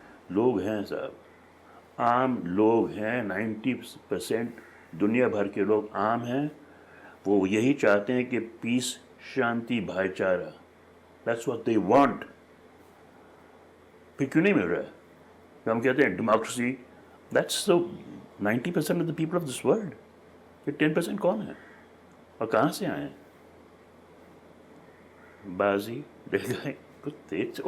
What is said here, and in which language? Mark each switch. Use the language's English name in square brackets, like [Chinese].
[Urdu] لوگ ہیں صاحب، عام لوگ ہیں. 90% دنیا بھر کے لوگ عام ہیں. وہ یہی چاہتے ہیں کہ پیس، شانتی، بھائی چارہ. [English] That's what they want. [Urdu] پھر کیوں نہیں مل رہا ہے؟ ہم کہتے ہیں democracy. [English] That's 90% of the people of this world. [Urdu] یہ 10% کون ہے اور کہاں سے آئے ہیں؟ بازی لے گئے کتے.